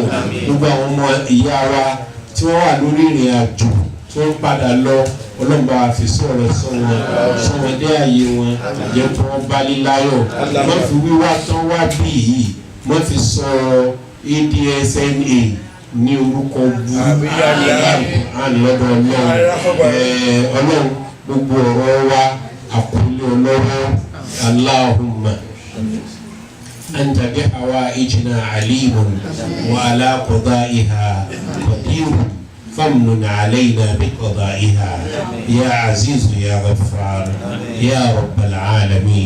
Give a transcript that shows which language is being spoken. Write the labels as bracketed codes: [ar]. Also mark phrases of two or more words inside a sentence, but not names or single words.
[yo] Gbogbo àwọn ọmọ ìyá wa tí wọ́n wà lórí ìrìn àjò tí wọ́n padà lọ, Ọlọ́run bá wa fi sọ̀rọ̀ sọ wọn dé àyè wọn, jẹ́ kí wọ́n bá líláyọ̀, má fi wíwá tán wá bí yìí, má fi sọ ADSNA ní orúkọ burú, Al-Qur'ani lọ́dọ̀ Ọlọ́run. Ọlọ́run gbogbo ọ̀rọ̀ wa àkúlé ọlọ́wọ́, [ar] اللهم أنت بحوائجنا عليم وعلى قضائها قادر فامنن علينا بقضائها يا عزيز يا غفار يا رب العالمين.